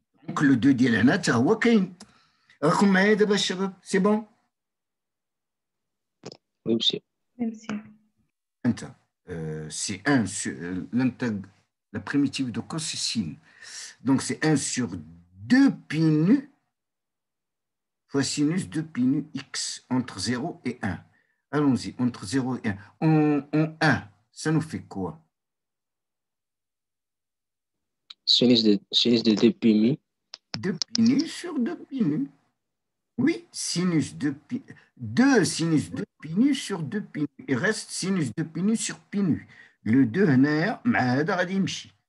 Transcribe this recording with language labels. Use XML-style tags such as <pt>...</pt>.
<fr>Donc, le 2</fr> <ar>ديال هنا حتى هو كاين. راكم معايا دابا الشباب؟</ar> <fr>سي بون؟ Oui, monsieur. Oui, monsieur. انت c'est 1 sur la primitive de cos c'est sin. Donc, c'est 1 sur 2 pi nu fois sinus 2 pi nu x entre 0 et 1. Allons-y, entre 0 et 1. En 1, ça nous fait quoi? Sinus de 2 pi nu. 2 pi nu sur 2 pi nu. Oui, sinus 2 sinus 2 pi nu sur 2 pi nu. Il reste sinus 2 pi nu sur pi nu. Le 2</fr> <ar>هنايا مع هذا غادي يمشي.</ar>